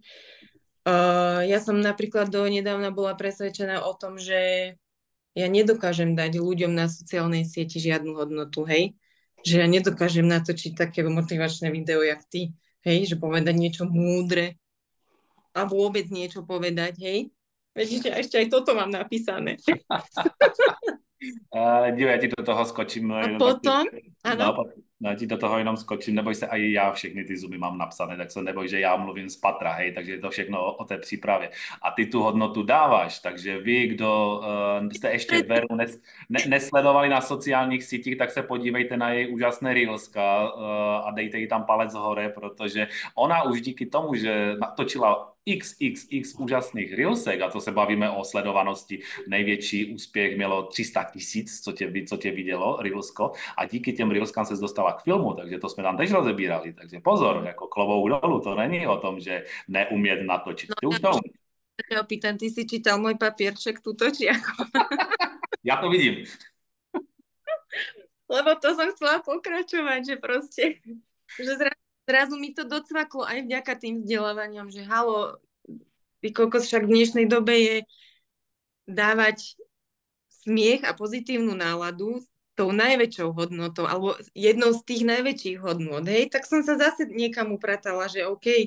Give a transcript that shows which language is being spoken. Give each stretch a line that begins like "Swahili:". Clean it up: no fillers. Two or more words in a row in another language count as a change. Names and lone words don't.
Slovak: Ja som napríklad donedávna bola presvedčená o tom, že ja nedokážem dať ľuďom na sociálnej sieti žiadnu hodnotu, hej. Že ja nedokážem natočiť také motivačné video, jak ty, hej, že povedať niečo múdre a vôbec niečo povedať, hej. Veď ešte aj toto mám napísané.
Czech: Dívej, já ti do toho skočím. A potom, ano. Já ti do toho jenom skočím, neboj se, a i já všechny ty Zoomy mám napsané, tak se neboj, že já mluvím z patra, hej, takže je to všechno o té přípravě. A ty tu hodnotu dáváš, takže vy, kdo jste ještě Veru nesledovali na sociálních sítích, tak se podívejte na její úžasné reelska a dejte jí tam palec hore, protože ona už díky tomu, že natočila XXX úžasných reelsek, a to se bavíme o sledovanosti. Největší úspěch mělo 300 tisíc, co tě vidělo, reelsko, a díky těm reelskám se dostala k filmu, takže to jsme tam tež rozebírali. Takže pozor, jako klobouk dolů, to není o tom, že neumět natočit.
Slovak: No
Czech: Ty už
Slovak: ja
Czech: to už umíš.
Slovak: sa opýtam, ty si čítal môj papierček tuto, či ako?
Czech: Já to vidím.
Slovak: Lebo to som chcela pokračovať, že proste, že zrazu mi to docvaklo aj vďaka tým vzdelávaniam, že halo, ty kokos, však v dnešnej dobe je dávať smiech a pozitívnu náladu tou najväčšou hodnotou, alebo jednou z tých najväčších hodnot, hej, tak som sa zase niekam upratala, že OK.